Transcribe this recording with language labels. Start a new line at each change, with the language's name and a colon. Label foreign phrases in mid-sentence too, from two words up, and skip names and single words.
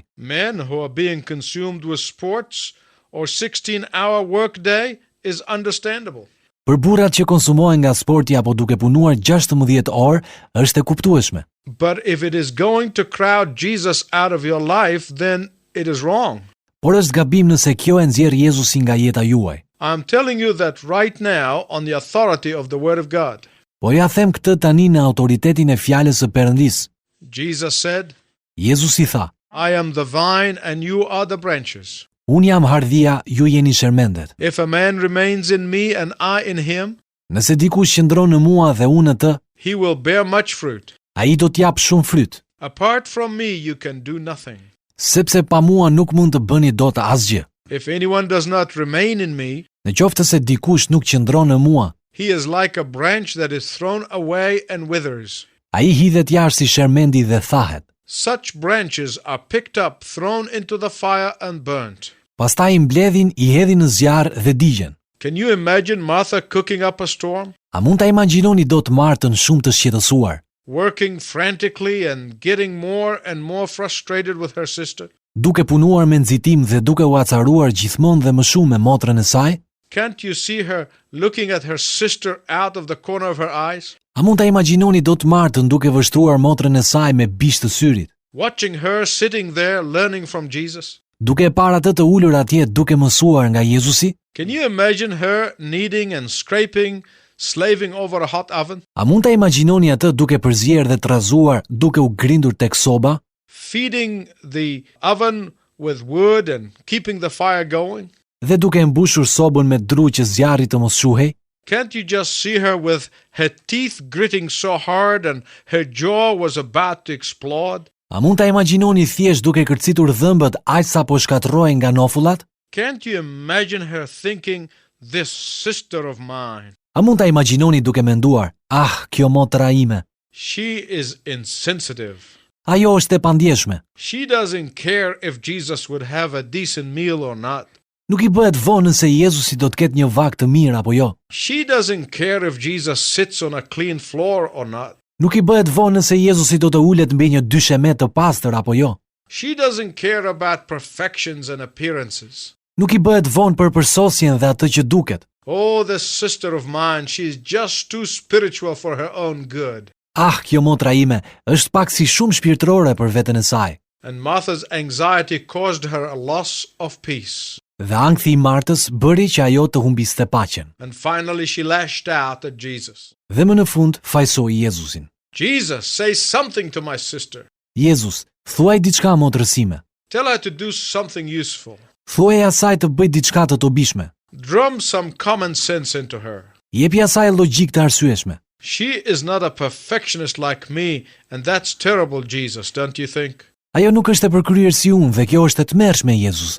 English: Men who are being consumed with sports or 16-hour workday is understandable.
Albanian: Për burrat që konsumohen nga sporti apo duke punuar 16 orë, është e kuptueshme.
English: But if it is going to crowd Jesus out of your life, then it is wrong.
Albanian: Por është gabim nëse kjo e nxjerr Jezusin nga jeta juaj.
English: I'm telling you that right now on the authority of the Word of God.
Albanian: Po ja them këtë tani në autoritetin e fjalës së Perëndisë.
English: Jesus said,
Albanian: Jezusi tha:
English: I am the vine and you are the branches.
Albanian: Unë jam hardhia, ju jeni shermendet.
English: If a man remains in me and I in him,
Albanian: Nëse dikush qëndron në mua dhe unë në të,
English: he will bear much fruit.
Albanian: ai do t'jap shumë fryt.
English: Apart from me, you can do nothing.
Albanian: Sepse pa mua nuk mund të bëni dot asgjë.
English: If anyone does not remain in me,
Albanian: Në qoftë se dikush nuk qëndron në mua,
English: he is like a branch that is thrown away and withers.
Albanian: ai hidhet jashtë si shermendi dhe thahet.
English: Such branches are picked up, thrown into the fire and burnt.
Albanian: Pastaj i mbledhin, i hedhin në zjarr dhe digjen.
English: Can you imagine Martha cooking up a storm?
Albanian: A mund ta imagjinoni dot Martën shumë të shqetësuar,
English: Working frantically and getting more and more frustrated with her sister?
Albanian: duke punuar me nxitim dhe duke u acaruar gjithmonë dhe më shumë me motrën e saj?
English: Can't you see her looking at her sister out of the corner of her eyes?
Albanian: A mund ta imagjinoni dot Martën duke vështruar motrën e saj me bish të syrit,
English: Watching her sitting there learning from Jesus?
Albanian: duke e parë atë të ulur atje duke mësuar nga Jezusi?
English: Can you imagine her kneading and scraping, slaving over a hot oven?
Albanian: A mund ta imagjinoni atë duke përzier dhe trazuar, duke u grindur tek soba,
English: Feeding the oven with wood and keeping the fire going?
Albanian: dhe duke mbushur sobën me dru që zjarri të mos shuhej?
English: Can't you just see her with her teeth gritting so hard and her jaw was about to explode?
Albanian: A mund ta imagjinoni thjesht duke kërcitur dhëmbët aq sa po shkatërrohen nga nofullat?
English: Can't you imagine her thinking, this sister of mine,
Albanian: A mund ta imagjinoni duke menduar, kjo motra ime,
English: she is insensitive.
Albanian: ajo është e pandjeshme.
English: She doesn't care if Jesus would have a decent meal or not.
Albanian: Nuk i bëhet vonë nëse Jezusi do të ketë një vak të mirë apo jo.
English: She doesn't care if Jesus sits on a clean floor or not.
Albanian: Nuk i bëhet vonë nëse Jezusi do të ulet mbi një dyshemet të pastër apo jo.
English: She doesn't care about perfections and appearances.
Albanian: Nuk i bëhet vonë për përsosjen dhe atë që duket.
English: Oh, this sister of mine, she's just too spiritual for her own good.
Albanian: Kjo motra ime është pak si shumë shpirtërore për veten e saj.
English: And Martha's anxiety caused her a loss of peace.
Albanian: Dhe ankthi i Martës bëri që ajo të humbiste paqen.
English: And finally she lashed out at Jesus.
Albanian: Dhe më në fund fajsoi Jezusin.
English: Jesus, say something to my sister.
Albanian: Jezus, thuaj diçka motrës ime.
English: Tell her to do something useful.
Albanian: Thuaj asaj të bëj diçka të dobishme.
English: Drum some common sense into her.
Albanian: Jepi asaj logjik të arsyeshme.
English: She is not a perfectionist like me, and that's terrible, Jesus, don't you think?
Albanian: Ajo nuk është e përkryer si unë dhe kjo është e tmerrshme, Jezus.